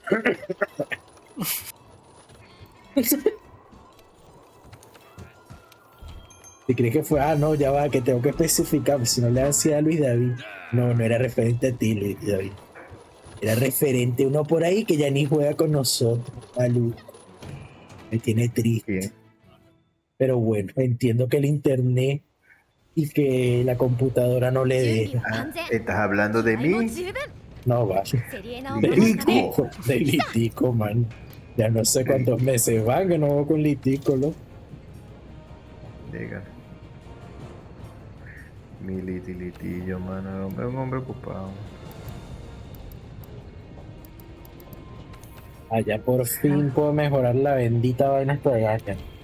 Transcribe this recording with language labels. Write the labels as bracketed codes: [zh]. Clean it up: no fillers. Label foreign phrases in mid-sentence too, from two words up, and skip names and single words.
[es] Si crees que fue, no, ya va, que tengo que especificar, si no le decía a Luis David. No, no era referente a ti, Luis David. Era referente a uno por ahí que ya ni juega con nosotros, maluco. Me tiene triste. ¿Quién? Pero bueno, entiendo que el internet y que la computadora no le [ja] 準備 [es] deja. [ja] は万全 [es] ¿Estás hablando de [ja] 気合も [es] mí? [ja] 十分 [es] No vale. [ja] セリエナを守るため [es] Litico. De Litico, man. Ya no sé cuántos meses van que no voy con Litico, ¿no? Diga. Mi litilillo, mano. El hombre es un hombre ocupado. Allá por fin puedo mejorar la bendita vaina esta de Gacha.